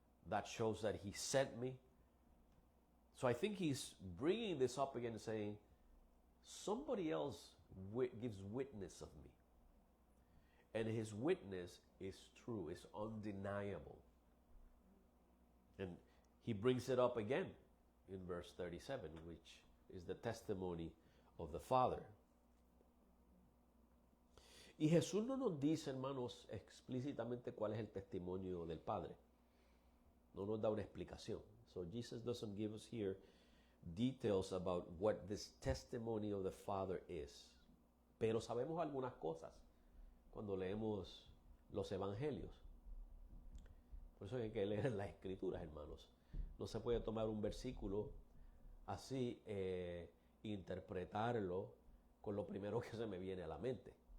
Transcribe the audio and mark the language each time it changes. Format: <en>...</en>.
<en>That shows that he sent me. So I think he's bringing this up again and saying, somebody else gives witness of me. And his witness is true, is undeniable. And he brings it up again in verse 37, which is the testimony of the Father.</en> <es>Y Jesús no nos dice, hermanos, explícitamente cuál es el testimonio del Padre. No nos da una explicación.</es> <en>So Jesus doesn't give us here details about what this testimony of the Father is.</en> <es>Pero sabemos algunas cosas cuando leemos los evangelios. Por eso hay que leer las escrituras, hermanos. No se puede tomar un versículo así, interpretarlo con lo primero que se me viene a la mente.</es>